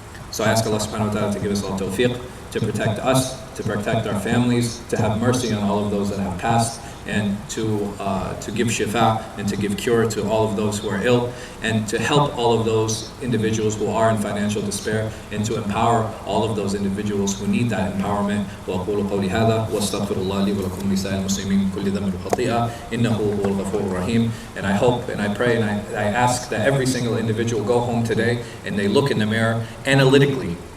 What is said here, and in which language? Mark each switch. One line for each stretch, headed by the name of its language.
English: So I ask Allah subhanahu wa ta'ala to give us all tawfiq, to protect us, to protect our families, to have mercy on all of those that have passed, and to give shifa and to give cure to all of those who are ill, and to help all of those individuals who are in financial despair, and to empower all of those individuals who need that empowerment.
Arabic: وأقول قولي هذا وأستغفر الله لي ولكم لسائر المسلمين من كل ذنب وخطيئة إنه هو الغفور الرحيم.
English: And I hope and I pray and I ask that every single individual go home today and they look in the mirror analytically,